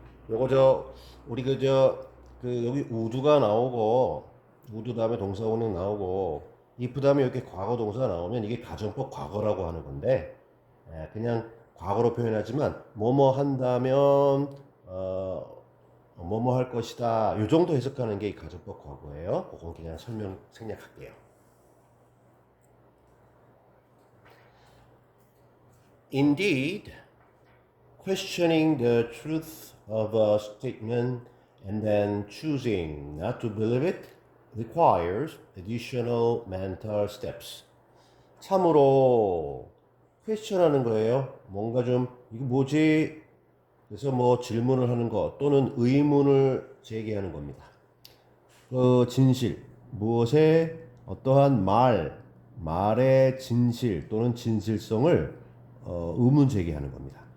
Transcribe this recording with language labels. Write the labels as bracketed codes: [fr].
[ko] 요거 우리 여기 우드가 나오고 우드 다음에 동사원형 나오고 if 다음에 이렇게 과거 동사 나오면 이게 가정법 과거라고 하는 건데 그냥 과거로 표현하지만 뭐뭐 한다면 뭐뭐 할 것이다 요 정도 해석하는 게 이 가정법 과거예요. 그건 그냥 설명 생략할게요. [en] Indeed, questioning the truth of a statement and then choosing not to believe it requires additional mental steps. [ko] 참으로 question하는 거예요. 뭔가 좀 이거 뭐지? 그래서 뭐 질문을 하는 것 또는 의문을 제기하는 겁니다. 그 진실, 무엇의 어떠한 말의 진실 또는 진실성을 의문 제기하는 겁니다.